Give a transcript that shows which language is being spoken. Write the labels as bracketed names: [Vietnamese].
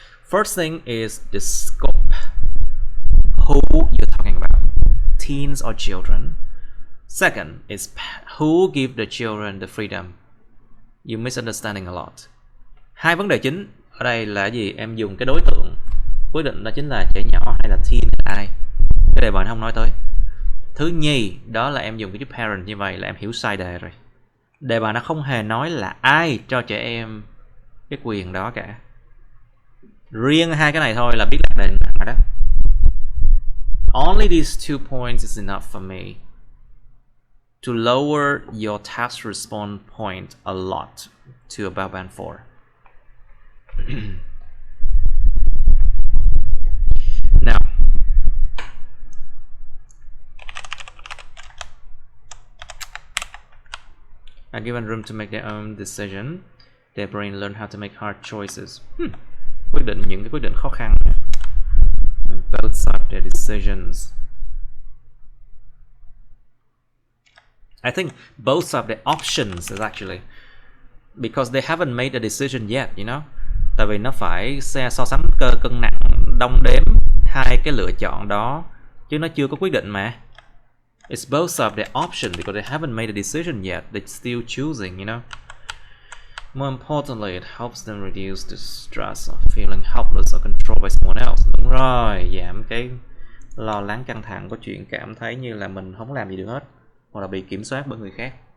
[English] First thing is the scope. Who you're talking about? Teens or children? Second is who give the children the freedom? You're misunderstanding a lot. [Vietnamese] Hai vấn đề chính ở đây là gì? Em dùng cái đối tượng quyết định đó chính là trẻ nhỏ hay là teen hay là ai? Cái đề bài nó không nói tới. Thứ nhì, đó là em dùng cái chữ parent như vậy là em hiểu sai đề rồi. Đề bài nó không hề nói là ai cho trẻ em cái quyền đó cả. Riêng hai cái này thôi là biết là đề nặng rồi đó. [English] Only these 2 points is enough for me to lower your task response point a lot to about band 4. Now, are given room to make their own decision. Their brain learn how to make hard choices. [Vietnamese] Quyết định những cái quyết định khó khăn. [English] And both sides their decisions. I think both sides their options is actually because they haven't made a decision yet, you know. [Vietnamese] Tại vì nó phải so sánh cân nặng, đong đếm hai cái lựa chọn đó chứ nó chưa có quyết định mà. [English] It's both sides their option because they haven't made a decision yet. They're still choosing, you know. More importantly, it helps them reduce the stress of feeling helpless or controlled by someone else. [Vietnamese] Đúng rồi, giảm cái lo lắng căng thẳng của chuyện cảm thấy như là mình không làm gì được hết hoặc là bị kiểm soát bởi người khác.